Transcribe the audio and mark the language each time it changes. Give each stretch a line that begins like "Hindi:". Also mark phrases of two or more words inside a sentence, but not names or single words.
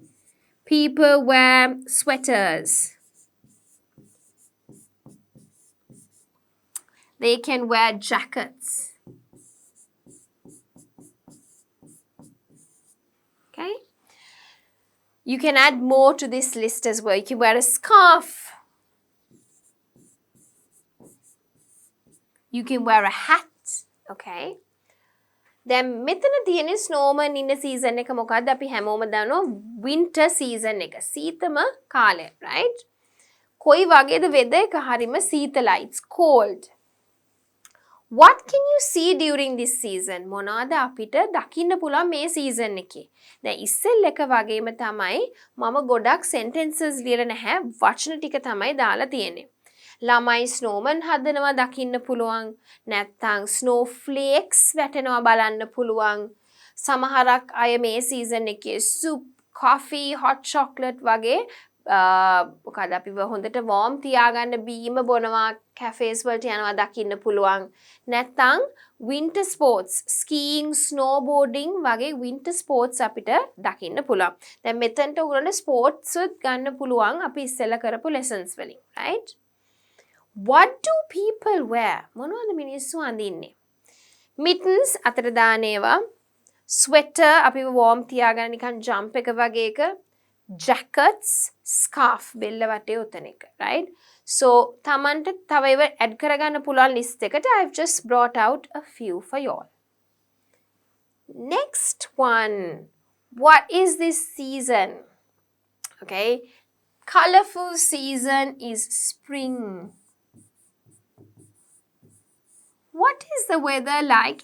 English: People wear sweaters. They can wear jackets. Okay. You can add more to this list as well. You can wear a scarf. You can wear a hat.
Sinhala: Okay. දැන් මෙතන තියෙන snowman ඉන්න season එක මොකක්ද? අපි හැමෝම දන්නවා
English: winter season
Sinhala: එක. සීතම කාලය, right? කොයි වගේද weather එක? හරිම සීතලයි.
English: It's cold. What can you see during this season?
Sinhala: මොනවද අපිට දකින්න පුළුවන් මේ season එකේ? දැන් ඉස්සෙල් එක වගේම තමයි මම ගොඩක් sentences ලියලා නැහැ. වචන ටික තමයි දාලා තියෙන්නේ. ළමයි snowman හදනවා දකින්න පුළුවන්. නැත්නම් snowflakes වැටෙනවා බලන්න පුළුවන්. සමහරක් අය මේ season එකේ
English: soup, coffee, hot chocolate
Sinhala: වගේ මොකද අපිව හොඳට warm තියාගන්න බීම බොනවා cafes වලට යනවා දකින්න පුළුවන්. නැත්නම්
English: winter sports, skiing, snowboarding
Sinhala: වගේ
English: winter sports
Sinhala: අපිට දකින්න පුළුවන්. දැන් මෙතනට උගලන්ට sports උත් ගන්න පුළුවන් අපි ඉස්සෙල්ලා කරපු lessons වලින්,
English: right? What do people wear?
Sinhala: මොනවද මිනිස්සු අඳින්නේ? Mittens අතට දාන ඒවා, sweater අපිව warm තියාගන්න නිකන් jump එක වගේ එක, jackets, scarf බෙල්ල වටේ උතන එක, right? So තමන්ට තව ඒවා add කරගන්න පුළුවන් list එකට
English: I've just brought out a few for you all. Next one. What is this season? Okay. Colorful season is spring. What is the weather like?